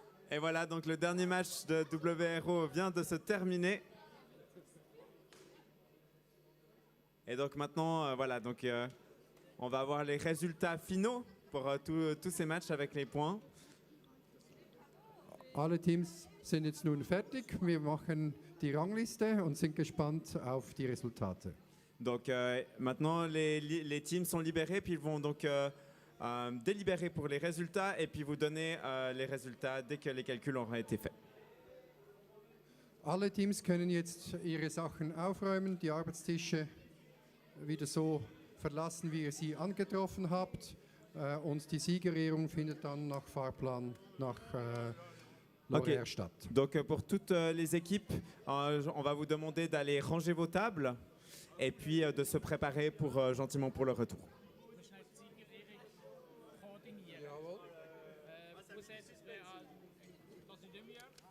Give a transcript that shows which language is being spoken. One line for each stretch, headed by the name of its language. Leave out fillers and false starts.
French: Et voilà, donc le dernier match de WRO vient de se terminer. Et donc maintenant, voilà, donc on va avoir les résultats finaux pour tous ces matchs avec les points.
German: Alle Teams sind jetzt nun fertig. Wir machen die Rangliste und sind gespannt auf die Resultate.
French: Donc maintenant, les teams sont libérés, puis ils vont donc délibérer pour les résultats et puis vous donner les résultats dès que les calculs auront été faits.
German: Alle Teams können jetzt ihre Sachen aufräumen, die Arbeitstische wieder so verlassen, wie ihr sie angetroffen habt. Und die Siegerehrung findet dann nach Fahrplan nach
French: l'horaire
German: statt.
French: Donc pour toutes les équipes, on va vous demander d'aller ranger vos tables et puis de se préparer gentiment pour le retour. Vous êtes dans une demi-heure?